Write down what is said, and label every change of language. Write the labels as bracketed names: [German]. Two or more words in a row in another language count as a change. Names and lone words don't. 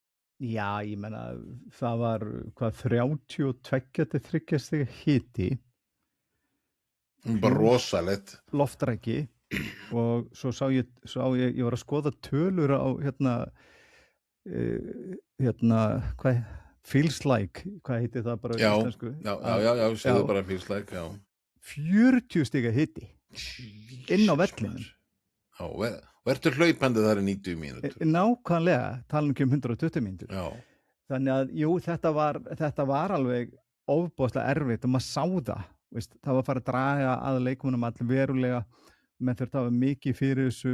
[Icelandic] Já, ég meina það var 32-30 stiga hiti. Bara rosalegt. Loftræki og svo sá ég var að skoða tölur á hvað [English] feels like, [Icelandic] hvað heitir það bara Já, íslensku? segðu bara [English] feels like, [Icelandic] já. 40 stiga hiti inn á vellinum. Já, og ertu hlaupandi þar í 90 mínútur? Nákvæmlega, tala um 120 mínútur. Já. Þannig að, jú, þetta var alveg ofboðslega erfitt og maður sá það. Veist, það var að fara að draga að leikmönnum allir verulega, menn þurfti að hafa mikið fyrir þessu.